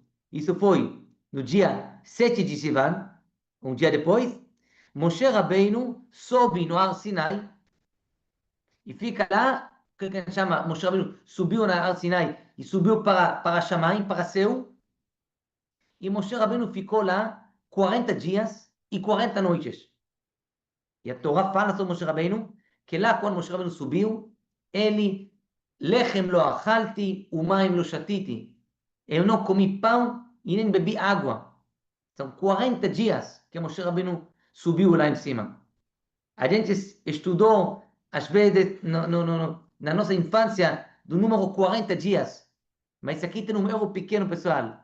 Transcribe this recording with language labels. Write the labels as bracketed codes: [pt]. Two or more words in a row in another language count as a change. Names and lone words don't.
[pt] Isso foi no dia 7 de Sivan, um dia depois, Moshe Rabbeinu sobe no Ar Sinai e fica lá, o que a gente chama? Moshe Rabbeinu subiu no Ar Sinai e subiu para Shamayim, para céu, e Moshe Rabbeinu ficou lá 40 dias e 40 noites. E a Torá fala sobre Moshe Rabbeinu, que lá quando Moshe Rabbeinu subiu, ele, [he] לחם לא אכלתי, ומים לא שתיתי. [pt] Eu não comi pão e nem bebi água. São 40 dias que Moshe Rabbeinu subiu lá em cima. A gente estudou, às vezes, na nossa infância, do número 40 dias. Mas aqui tem um erro pequeno, pessoal.